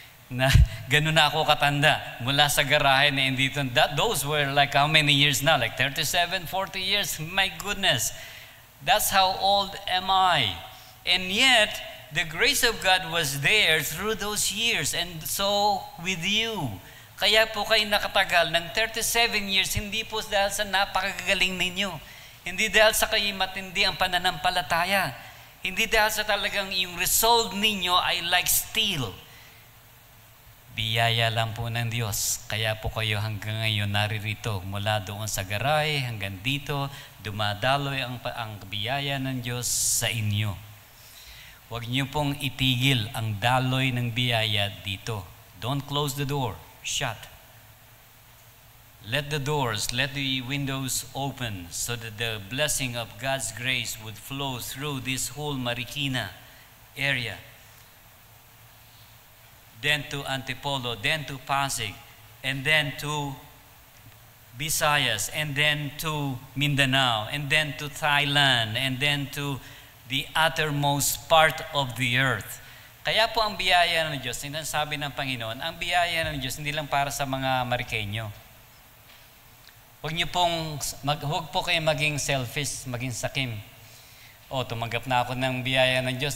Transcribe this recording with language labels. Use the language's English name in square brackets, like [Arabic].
[Filipino] Na ganun na ako katanda. Mula sa garahe na indito. [English] Those were like how many years now? Like 37, 40 years? My goodness. That's how old am I. And yet, the grace of God was there through those years, and so with you. [Filipino] Kaya po kayo nakatagal ng 37 years, hindi po dahil sa napakagaling ninyo. Hindi dahil sa kayo matindi ang pananampalataya. Hindi dahil sa talagang yung resolve ninyo ay [English] like steel. [Filipino] Biyaya lang po ng Diyos. Kaya po kayo hanggang ngayon naririto. Mula doon sa garay hanggang dito, dumadaloy ang biyaya ng Diyos sa inyo. Huwag niyo pong itigil ang daloy ng biyaya dito. [English] Don't close the door. Shut. Let the doors, let the windows open so that the blessing of God's grace would flow through this whole Marikina area. Then to Antipolo, then to Pasig, and then to Visayas, and then to Mindanao, and then to Thailand, and then to the uttermost part of the earth. [Filipino] Kaya po ang biyaya ng Diyos, sinasabi ng Panginoon, ang biyaya ng Diyos hindi lang para sa mga Marikeño. Huwag po kayong maging selfish, maging sakim. Tumanggap na ako ng biyaya ng Diyos.